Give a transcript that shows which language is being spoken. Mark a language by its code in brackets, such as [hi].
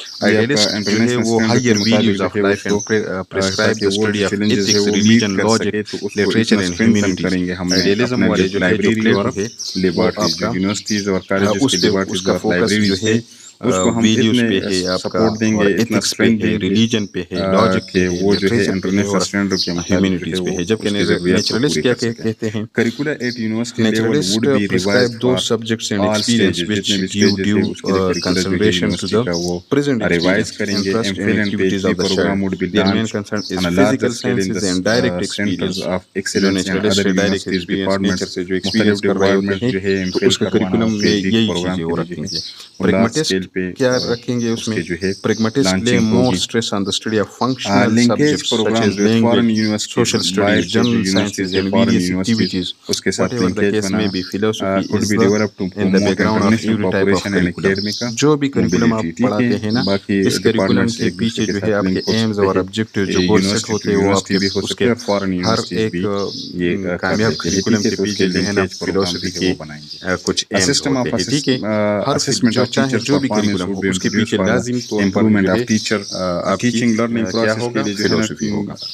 [ur] Idealist جو ہے وہ [en] Higher values of life and prescribe the study of ethics, religion, logic, literature and humanities. [ur] Idealism والے جو ہے جو پلیٹو ہے لیبارٹریز، یونیورسٹیز اور کالجز کی لیبارٹریز کا فوکس جو ہے ویلیوز پہ ہے، آپ کا اور ایتھکس پہ ہے، ریلیجن پہ ہے، لاجک پہ ہے، لٹریچر پہ ہے اور ہیومینٹیز پہ ہے. جبکہ نیچرلسٹ کیا کہتے ہیں؟ [en] Naturalist prescribe those subjects and experience which give due consideration to the present experience, interest and activities of the child. Their main concern is physical sciences and direct experience. [ur] جو naturalist سے direct experience nature سے جو experience کر رہے ہوتے ہیں تو اس کا کریکولم میں یہی چیزیں وہ رکھیں گے. پریگمیٹسٹ کیا رکھیں گے اس میں؟ [en] Pragmatist lay more stress on the study of functional subjects such as language, social studies, general sciences and various activities. Whatever the case may be, philosophy is in the background of every type of curriculum. [ur] جو بھی curriculum آپ پڑھاتے ہیں نا اس curriculum کے پیچھے جو ہے آپ کے ایمز اور آبجیکٹیو جو گول سیٹ ہوتے ہیں وہ آپ کے اس کے ہر ایک کامیاب کریکولم کے پیچھے جو ہے نا فلاسفی کے کچھ ایمز ہوتے ہیں. ٹھیک ہے. ہر چاہے جو بھی کریکولم ہو اس کے پیچھے لازم طور پر جو ہے آپ کی کیا ہوگا؟ فلاسفی ہوگا.